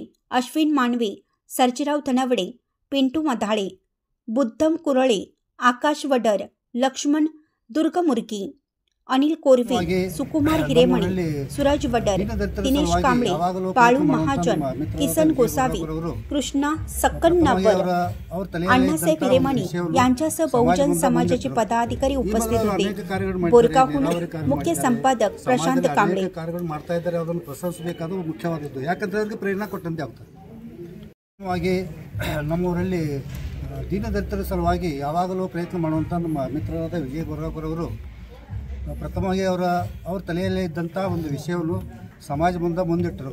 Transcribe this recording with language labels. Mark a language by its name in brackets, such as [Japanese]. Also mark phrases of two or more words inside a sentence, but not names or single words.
[Marathi] अश्विन मानवे, सर्जीराव धनवडे, पिंटू मधाळे, बुद्धम कुरळे, आकाश वडर, लक्ष्मण दुर्गमुर्गी, अनिल कोरवे, सुकुमार हिरेमणी, सूरज वडर, दिनेश कांबळे, बाळू महाजन, किसन गोसावी, कृष्णा सक्कन्नवर, अण्णासाहेब हिरेमणी यांच्यासह बहुजन समाजाचे पदाधिकारी उपस्थित होते। बोरगावहून मुख्य संपादक प्रशांत कांबळे। [Kannada] ಪ್ರೇರಣೆ ಕೊಟ್ಟಂತೆ ಆಗ್ತದೆ। ನಮ್ಮೂರಲ್ಲಿ ದೀನದಲಿತರ ಸಲುವಾಗಿ ಯಾವಾಗಲೂ ಪ್ರಯತ್ನ ಮಾಡುವಂಥ ನಮ್ಮ ಮಿತ್ರರಾದ ವಿಜಯ ಬೋರಗಾವ್ಕರ್ ಪ್ರಥಮವಾಗಿ ಅವ್ರ ತಲೆಯಲ್ಲೇ ಇದ್ದಂಥ ಒಂದು ವಿಷಯವನ್ನು ಸಮಾಜ ಮುಂದಿಟ್ಟರು।